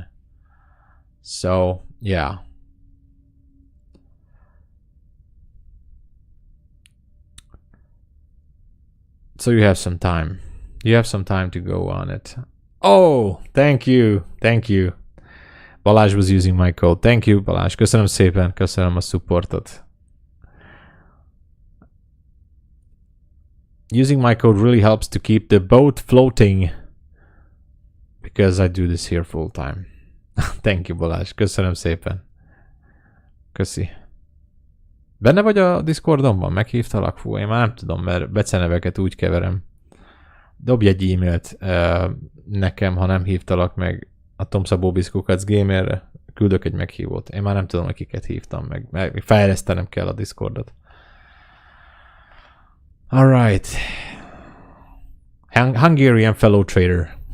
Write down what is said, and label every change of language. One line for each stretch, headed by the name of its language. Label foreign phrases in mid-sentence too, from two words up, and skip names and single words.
English: So, yeah. So you have some time. You have some time to go on it. Oh, thank you. Thank you. Balázs was using my code. Thank you,
Hungarian: Balázs. Köszönöm szépen. Köszönöm a supportot.
English: Using my code really helps to keep the boat floating because I do this here full time. Thank you,
Hungarian: Balázs. Köszönöm szépen. Köszi. Benne vagy a Discordonban? Meghívtalak? Fú, én már nem tudom, mert beceneveket úgy keverem. Dobj egy e-mailt nekem, ha nem hívtalak meg a TOPSTEP Gamerre. Küldök egy meghívót. Én már nem tudom, akiket hívtam meg. Meg fejlesztenem kell a Discordot.
English: Alright. Hungarian fellow trader.